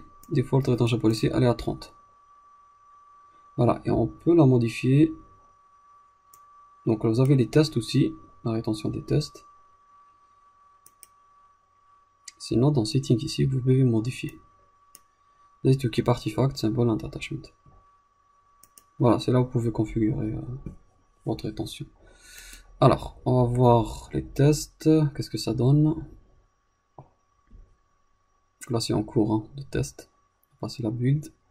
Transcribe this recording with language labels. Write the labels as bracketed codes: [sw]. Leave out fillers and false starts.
[fr] Default Retention Policy, elle est à 30. Voilà, et on peut la modifier. Donc là, vous avez les tests aussi, la rétention des tests. Sinon, dans Setting ici, vous pouvez modifier. [en] This to keep artifact, symbol and attachment. [fr] Voilà, c'est là où vous pouvez configurer votre rétention. Alors, on va voir les tests. Qu'est-ce que ça donne? Là, c'est en cours hein, de test. On va passer la build.